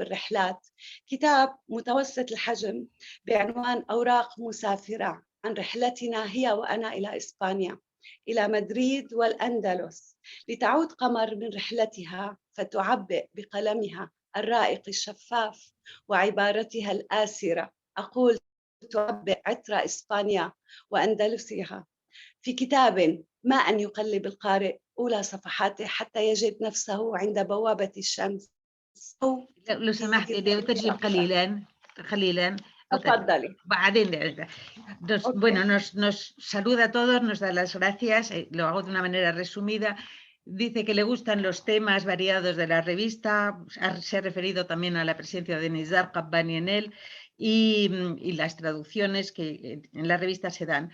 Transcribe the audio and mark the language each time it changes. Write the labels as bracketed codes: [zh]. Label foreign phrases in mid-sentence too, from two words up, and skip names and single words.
[ar] الرحلات، كتاب متوسط الحجم بعنوان أوراق مسافرة عن رحلتنا هي وأنا إلى إسبانيا، إلى مدريد والأندلس، لتعود قمر من رحلتها فتعبئ بقلمها الرائق الشفاف وعبارتها الآسرة، أقول تعبئ عطر إسبانيا وأندلسها في كتاب ما أن يقلب القارئ أولى صفحاته حتى يجد نفسه عند بوابة الشمس. لو سمحت ترجم قليلا تفضلي. [es] Bueno, nos saluda a todos, nos da las gracias, lo hago de una manera resumida. Dice que le gustan los temas variados de la revista, se ha referido también a la presencia de Nizar Qabbani en él y las traducciones que en la revista se dan.